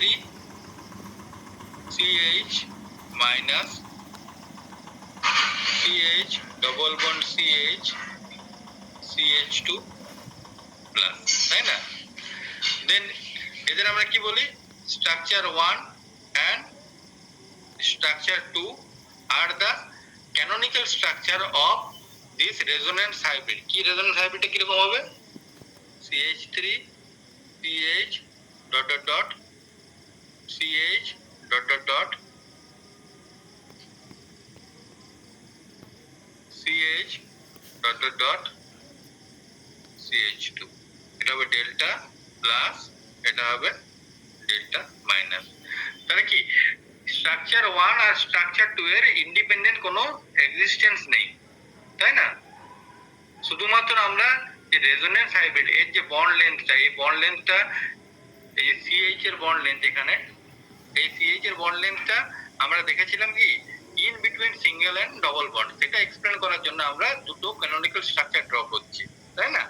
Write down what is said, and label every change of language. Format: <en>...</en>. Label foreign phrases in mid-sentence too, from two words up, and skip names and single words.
<en>CH3 CH minus CH double bond CH CH2 plus,</en> <bn>তাই না? দেন এদের আমরা কি বলি, স্ট্রাকচার 1</bn> <en>and structure 2 are the canonical structure of this resonance hybrid.</en> <bn>কি</bn> <en>resonance hybrid</en> <bn>কি রকম হবে?</bn> <en>CH3 CH dot dot dot CH dot dot dot CH dot dot dot CH2,</en> <bn>এটা হবে</bn> <en>delta plus,</en> <bn>এটা হবে</bn> <en>delta minus.</en> <bn>তাহলে কি স্ট্রাকচার 1 আর স্ট্রাকচার 2 এর ইন্ডিপেন্ডেন্ট কোনো এক্সিস্টেন্স নেই, তাই না? শুধুমাত্র আমরা যে</bn> <en>resonance hybrid</en> <bn>এর যে</bn> <en>bond lengthটা,</en> <bn>এই</bn> <en>bond lengthটা,</en> <bn>এই যে সিএইচ এর</bn> <en>bond length,</en> <bn>এখানে এই সিএইচ এর</bn> <en>bond lengthটা</en> <bn>আমরা দেখেছিলাম কি</bn> <en>in between single and double bond,</en> <bn>সেটা এক্সপ্লেন করার জন্য আমরা দুটো</bn> <en>canonical structure draw</en> <bn>করছি, তাই না?</bn>